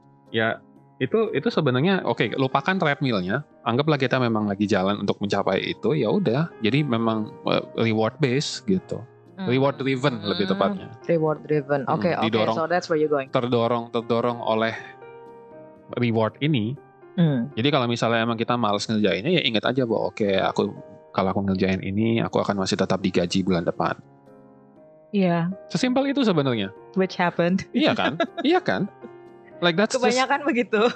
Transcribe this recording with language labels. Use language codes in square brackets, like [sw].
[id] Ya itu sebenarnya oke, lupakan treadmillnya, anggaplah kita memang lagi jalan untuk mencapai itu, ya udah, jadi memang [en] reward based [id] gitu, reward driven lebih tepatnya. [en] Reward driven, oke, so that's where you're going. [id] Terdorong oleh reward ini. Jadi kalau misalnya emang kita malas ngerjainnya, ya ingat aja bahwa kalau aku ngerjain ini, aku akan masih tetap digaji bulan depan. Iya. Sesimpel itu sebenarnya. [en] Which happened. [id] Iya kan? Iya kan? Like kebanyakan begitu.